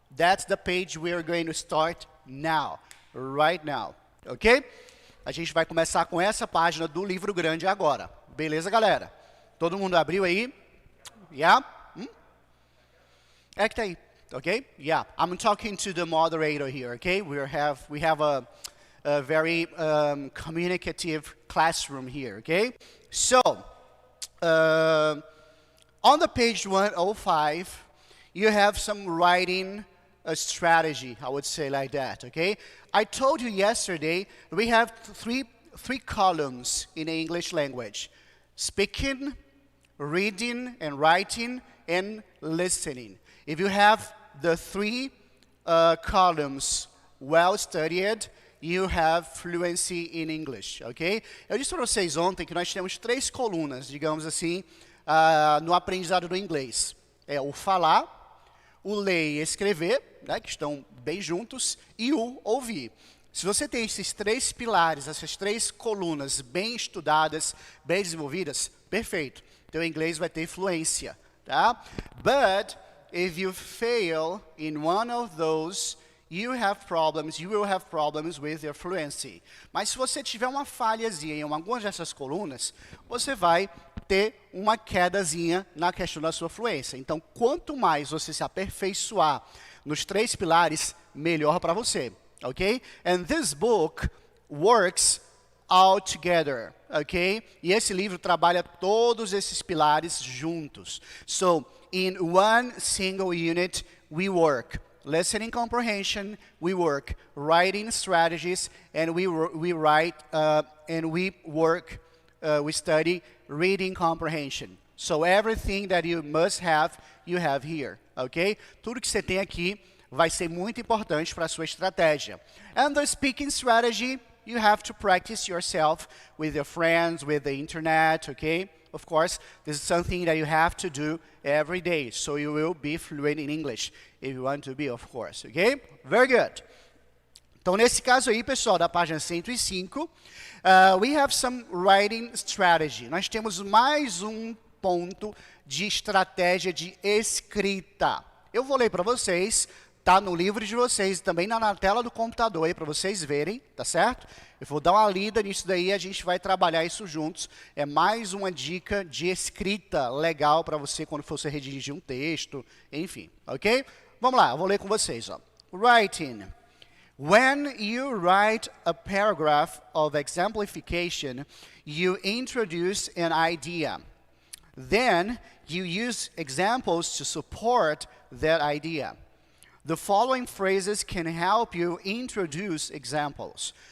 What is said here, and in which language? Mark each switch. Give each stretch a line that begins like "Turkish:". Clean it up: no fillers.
English: That's the page we are going to start now, right now, ok?
Portuguese: A gente vai começar com essa página do livro grande agora. Beleza, galera? Todo mundo abriu aí? Yeah? É que tá aí. Okay?
English: Yeah, I'm talking to the moderator here, okay? We have a very communicative classroom here, okay? So, on the page 105, you have some writing strategy, I would say like that, okay? I told you yesterday we have three columns in the English language: speaking, reading and writing, and listening. If you have the three columns well studied, you have fluency in English, ok?
Portuguese: Eu disse para vocês ontem que nós temos 3 colunas, digamos assim, no aprendizado do inglês. É o falar, o ler e escrever, né, que estão bem juntos, e o ouvir. Se você tem esses 3 pilares, essas 3 colunas bem estudadas, bem desenvolvidas, perfeito. Teu inglês vai ter fluência, tá?
English: But if you fail in one of those, you will have problems with your fluency.
Portuguese: Mas se você tiver uma falhazinha em algumas dessas colunas, você vai ter uma quedazinha na questão da sua fluência. Então, quanto mais você se aperfeiçoar nos 3 pilares, melhor para você, ok?
English: And this book works all together, ok?
Portuguese: E esse livro trabalha todos esses pilares juntos.
English: So, in one single unit, we work listening comprehension, we work writing strategies, and we study reading comprehension. So everything that you must have, you have here, ok?
Portuguese: Tudo que você tem aqui vai ser muito importante para a sua estratégia.
English: And the speaking strategy, you have to practice yourself with your friends, with the internet, okay? Of course, this is something that you have to do every day, so you will be fluent in English, if you want to be, of course, okay? Very good.
Portuguese: Então, nesse caso aí, pessoal, da página 105,
English: we have some writing strategy.
Portuguese: Nós temos mais um ponto de estratégia de escrita. Eu vou ler para vocês, tá no livro de vocês, também na tela do computador aí para vocês verem, tá certo? Eu vou dar uma lida nisso daí, a gente vai trabalhar isso juntos. É mais uma dica de escrita legal para você quando for redigir um texto, enfim, ok? Vamos lá, eu vou ler com vocês, ó.
English: Writing. When you write a paragraph of exemplification, you introduce an idea. Then you use examples to support that idea. The following phrases can help you introduce examples.